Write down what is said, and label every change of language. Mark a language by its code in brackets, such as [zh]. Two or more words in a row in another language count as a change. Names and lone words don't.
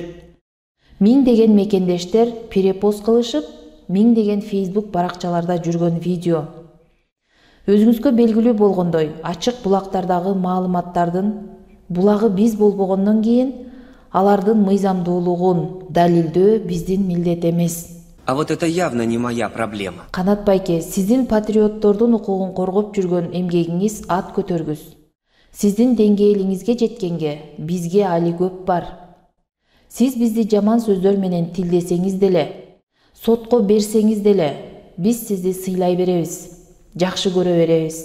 [ky] Миңдеген мекендештер перепост кылышып, миңдеген Facebook баракчаларда жүргөн видео. Өзүңүзгө белгилүү болгондой, ачык булактардагы маалыматтардын булагы биз болбогондон кийин алардын мыйзамдуулугун далилдөө биздин милдет эмес. [ru] А вот это явно не моя проблема. [ky] Канат байке, сиздин патриоттордун укугун коргоп жүргөн эмгегиңиз ат көтөргүс. Сиздин деңгээлиңизге жеткенге бизге али көп бар. Сиз бизди жаман сөздөр менен тилдесеңиз деле, сотко берсеңиз деле, биз сизди сыйлай беребиз, жакшы көрө беребиз.